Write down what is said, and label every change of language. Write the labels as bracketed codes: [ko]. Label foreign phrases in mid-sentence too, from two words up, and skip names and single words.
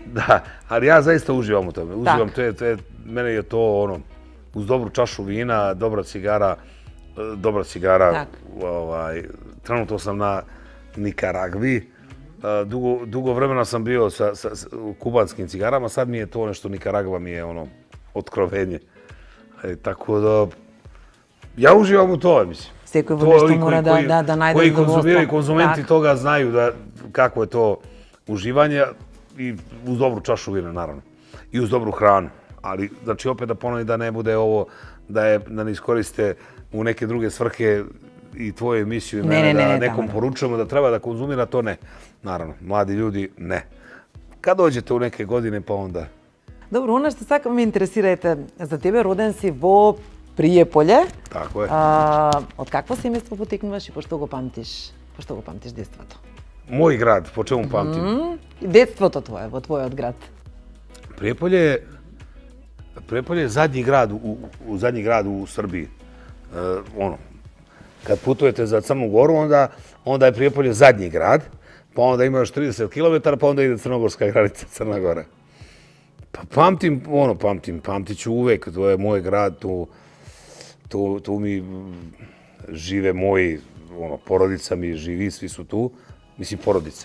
[sr] Da, ali ja zaista uživam u tome. Uživam, mene je to ono, uz dobru čašu vina, dobra cigara. Trenutno sam na Nikaragvi. Dugo vremena sam bio sa kubanskim cigarama, sad mi je to nešto, Nikaragva mi je ono, otkrovenje. Tako da, ja uživam u to, mislim. [mk] Секој во нешто мора да најде [sr] koji konzumiraju, konzumenti toga znaju kako je to uživanje i uz dobru čašu vina, naravno. I uz dobru hranu. Ali, znači, opet da ponovim da ne bude ovo, da ne iskoriste u neke druge svrhe i tvoju emisiju i mene, da nekom poručujemo da treba da konzumira, to ne. Naravno, mladi ljudi, ne. Kad dođete u neke godine, pa onda... [mk] Добро, оно што сакам ме интересира, за тебе роден си во Пријеполје. [sr] Tako je. [mk] Од какво семејство потекнуваш и пошто го памтиш детството? [sr] Мој град, по чему памтим? [mk] Детството твое, во твојот град. [sr] Пријеполје je zadnji grad u Srbiji. Kad putujete za Crnu Goru, onda je Prijepolje zadnji grad, pa onda ima još 30 km, pa onda ide crnogorska granica, Crna Gora. Pa pamtit ću uvek, to je moj grad, tu mi žive moji, porodica mi živi, svi su tu, mislim porodica.